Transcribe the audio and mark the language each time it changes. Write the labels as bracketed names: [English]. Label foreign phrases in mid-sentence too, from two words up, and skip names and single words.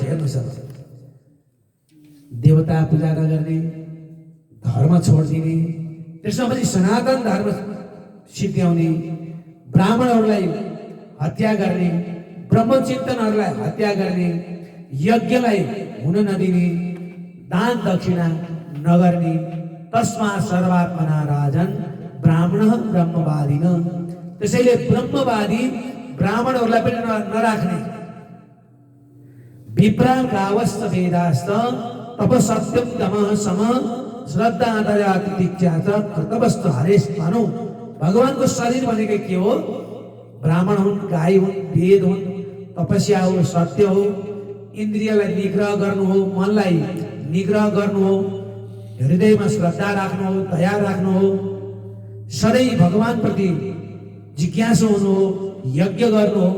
[Nepali] हेर्नुहोस्, देवता पूजा नगर्ने, धर्म छोडिदिने, त्यसमा पनि सनातन धर्म सिद्ध्याउने, ब्राह्मणहरूलाई हत्या गर्ने, ब्रह्मचिन्तनहरूलाई हत्या गर्ने, यज्ञलाई हुन नदिने, दान दक्षिणा नगर्ने। [Sanskrit] तस्मात् सर्वात्मना राजन ब्राह्मण ब्रह्मवादिन। [Nepali] त्यसैले ब्रह्मवादी ब्राह्मणहरूलाई पनि नराख्ने। [Sanskrit] विप्रा गावस्त वेदास्त तप सत्यम दमः सम श्रद्धा दया तितिक्षा च कर्तव्यस्तु हरेश मानौ। [Nepali] भगवानको शरीर भनेको के हो? ब्राह्मण हुन्, गाई हुन्, वेद हुन्, तपस्या हो, सत्य हो, इन्द्रियलाई निग्रह गर्नु हो, मनलाई निग्रह गर्नु हो, हृदयमा श्रद्धा राख्नु हो, दया राख्नु हो, सधैँ भगवानप्रति जिज्ञासु हुनु हो, यज्ञ गर्नु हो।